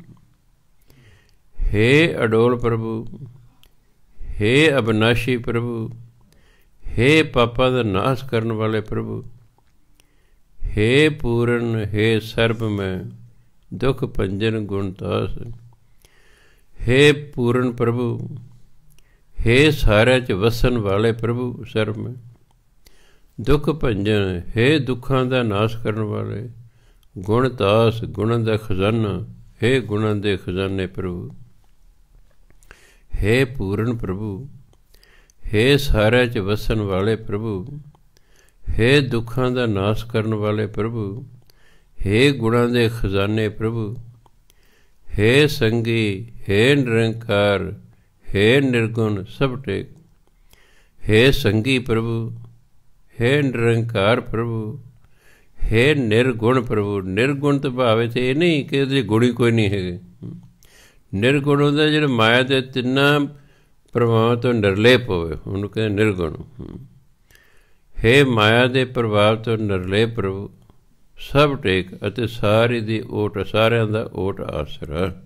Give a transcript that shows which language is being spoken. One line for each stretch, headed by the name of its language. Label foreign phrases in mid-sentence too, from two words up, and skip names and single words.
Punjabi: ਹੇ ਅਡੋਲ ਪ੍ਰਭੂ, ਹੇ ਅਬਿਨਾਸ਼ੀ ਪ੍ਰਭੂ, ਹੇ ਪਾਪਾਂ ਦਾ ਨਾਸ ਕਰਨ ਵਾਲੇ ਪ੍ਰਭੂ। ਹੇ ਪੂਰਨ, ਹੇ ਸਰਬ ਮੈਂ ਦੁਖ ਭੰਜਨ ਗੁਣਤਾਸ। ਹੇ ਪੂਰਨ ਪ੍ਰਭੂ, ਹੇ ਸਾਰੇ ਚ ਵਸਣ ਵਾਲੇ ਪ੍ਰਭੂ ਸਰਬ ਮੈਂ। ਦੁਖ ਭੰਜਨ, ਹੇ ਦੁਖਾਂ ਦਾ ਨਾਸ਼ ਕਰਨ ਵਾਲੇ। ਗੁਣ ਤਾਸ, ਗੁਣਾਂ ਦਾ ਖਜ਼ਾਨਾ, ਹੇ ਗੁਣਾਂ ਦੇ ਖਜ਼ਾਨੇ ਪ੍ਰਭੂ। ਹੇ ਪੂਰਨ ਪ੍ਰਭੂ, ਹੇ ਸਾਰੇ ਚ ਵਸਣ ਵਾਲੇ ਪ੍ਰਭੂ। ਹੇ ਦੁਖਾਂ ਦਾ ਨਾਸ਼ ਕਰਨ ਵਾਲੇ ਪ੍ਰਭੂ। ਹੇ ਗੁਣਾਂ ਦੇ ਖਜ਼ਾਨੇ ਪ੍ਰਭੂ। ਹੇ ਸੰਗੀ, ਹੇ ਨਿਰੰਕਾਰ, ਹੇ ਨਿਰਗੁਣ ਸਭ ਟੇਕ। ਹੇ ਸੰਗੀ ਪ੍ਰਭੂ, ਹੇ ਨਿਰੰਕਾਰ ਪ੍ਰਭੂ, ਹੇ ਨਿਰਗੁਣ ਪ੍ਰਭੂ। ਨਿਰਗੁਣ ਤੋਂ ਭਾਵ ਤਾਂ ਇਹ ਨਹੀਂ ਕਿ ਉਹਦੇ ਗੁਣ ਹੀ ਕੋਈ ਨਹੀਂ ਹੈਗੇ। ਨਿਰਗੁਣ ਹੁੰਦਾ ਜਿਹੜਾ ਮਾਇਆ ਦੇ ਤਿੰਨਾਂ ਪ੍ਰਭਾਵਾਂ ਤੋਂ ਨਿਰਲੇਪ ਹੋਵੇ, ਉਹਨੂੰ ਕਹਿੰਦੇ ਨਿਰਗੁਣ। हे ਮਾਇਆ ਦੇ ਪ੍ਰਭਾਵ ਤੋਂ ਨਿਰਲੇਪ ਪ੍ਰਭੂ, ਸਭ ਟੇਕ ਅਤੇ ਸਾਰੀ ਦੀ ਓਟ, ਸਾਰਿਆਂ ਦਾ ਓਟ ਆਸਰਾ।